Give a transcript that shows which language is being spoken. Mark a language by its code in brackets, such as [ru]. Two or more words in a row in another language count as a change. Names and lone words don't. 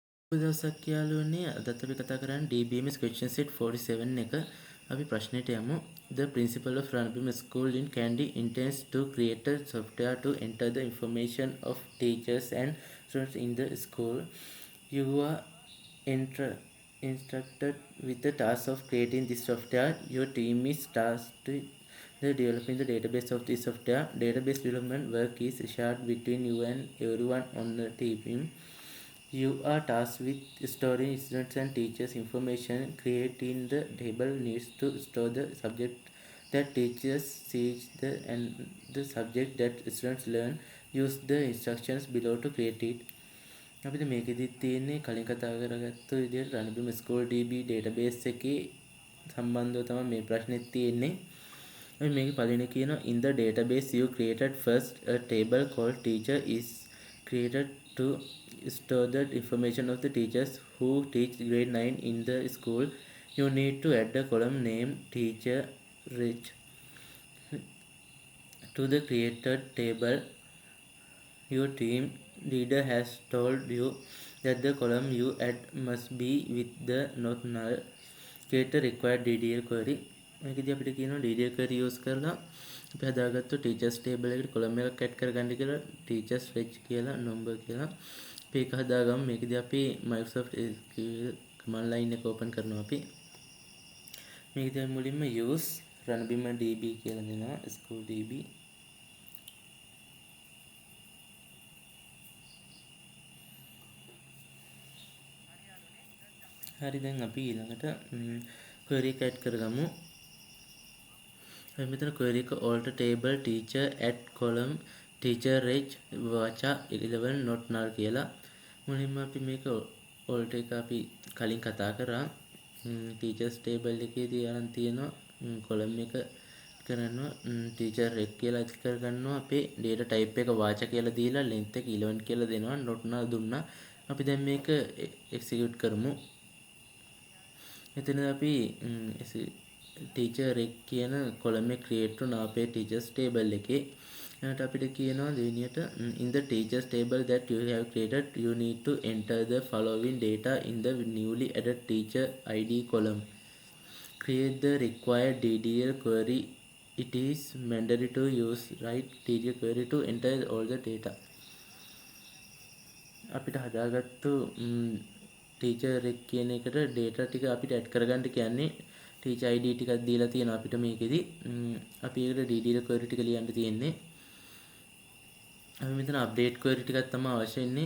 [si] දවසක් යාළුවනේ අදත් අපි කතා කරන්නේ [en] DBMS question set [si] 47 එක. අපි ප්‍රශ්නෙට යමු. [en] The principal of Ranbim School in Kandy intends to create a software to enter the information of teachers and students in the school. You are instructed with the task of creating this software. Your team is tasked with developing the database of this software. Database development work is shared between you and everyone on the team. You are tasked with storing students and teachers' information. Creating the table needs to store the subject that teachers teach and the subject that students learn. Use the instructions below to create it. [si] අපිට මේකෙදි තියෙන්නේ කලින් කතා කරගත්තු විදිහට රණබිම ස්කෝල් [en] DB database [si] එකේ සම්බන්ධව තමයි මේ ප්‍රශ්නේ තියෙන්නේ. අපි මේකේ පළවෙනි කියනවා [en] in the database you created first a table called teacher is created to store the information of the teachers who teach grade 9 in the school. You need to add a column named teacher rich to the created table. Your team leader has told you that the column you add must be with the not null. Create a required DDL query. [si] මේකදී අපිට කියනවා [en] DDL query [si] use කරලා අපි හදාගත්තු [en] teachers table [si] එකට column එකක් add කරගන්න කියලා [en] teachers rich [si] කියලා number කියලා අපි ඒක හදාගමු. මේකදී අපි [en] Microsoft SQL command line [si] එක open කරනවා අපි. මේකදී මුලින්ම [en] use ranbim db [si] කියලා දෙනවා [en] school db. [si] හරි දැන් අපි ඊළඟට query එක add කරගමු. අපි මෙතන query එක [en] alter table teacher add column teacher reg vacha 11 not null [si] කියලා. මුලින්ම අපි මේක alter එක අපි කලින් කතා කරා. [en] teachers table [si] එකේදී අරන් තියෙනවා column එක කරනවා [en] teacher reg [si] කියලා ඇඩ් කරගන්නවා. අපේ [en] data type [si] එක vacha කියලා දීලා length එක 11 කියලා දෙනවා. [en] not null [si] දුන්නා. අපි දැන් මේක execute කරමු. මෙතන අපි [en] teacher reg [si] කියන column එක create වුණා අපේ [en] teachers table [si] එකේ. ඊට අපිට කියනවා දෙවෙනියට [en] in the teachers table that you have created you need to enter the following data in the newly added teacher id column. Create the required DDL query. It is mandatory to use right DDL query to enter all the data. [si] අපිට හදාගත්තු [en] teacher reg [si] කියන එකට data ටික අපිට add කරගන්න කියන්නේ [en] teacher id [si] ටිකක් දීලා තියෙනවා අපිට මේකෙදි. අපි ඒකට [en] DDL query [si] ටික ලියන්න තියෙන්නේ. අපි මෙතන [en] update query [si] ටිකක් තමයි අවශ්‍ය වෙන්නේ.